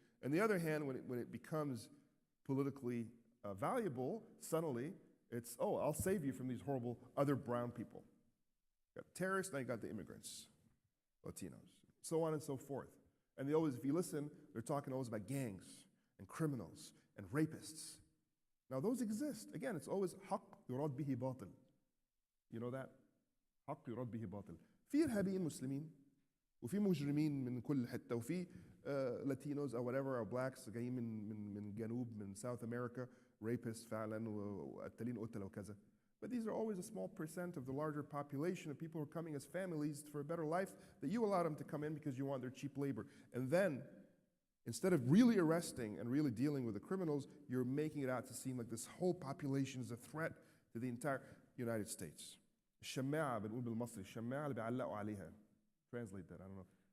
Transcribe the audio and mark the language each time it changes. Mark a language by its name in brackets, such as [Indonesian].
[English] And the other hand, when it becomes politically valuable, suddenly it's, I'll save you from these horrible other brown people. You got terrorists, now you got the immigrants, Latinos, so on and so forth. And they always, if you listen, they're talking always about gangs and criminals and rapists. Now those exist. Again, it's always [Arabic] حق يراد به باطل. [English] You know that? [Arabic] حق يراد به باطل. في إرهابيين مسلمين وفي مجرمين من كل حتة وفي [English] Latinos or whatever or blacks [Arabic] جايين من جنوب من [English] South America rapists [Arabic] فعلا وقتالين قتلة وكذا. [English] But these are always a small percent of the larger population of people who are coming as families for a better life that you allow them to come in because you want their cheap labor. And then, instead of really arresting and really dealing with the criminals, you're making it out to seem like this whole population is a threat to the entire United States. [Arabic] الشماعة بنقول بالمصري الشماعة اللي بيعلقوا عليها. [English] Translate that, I don't know.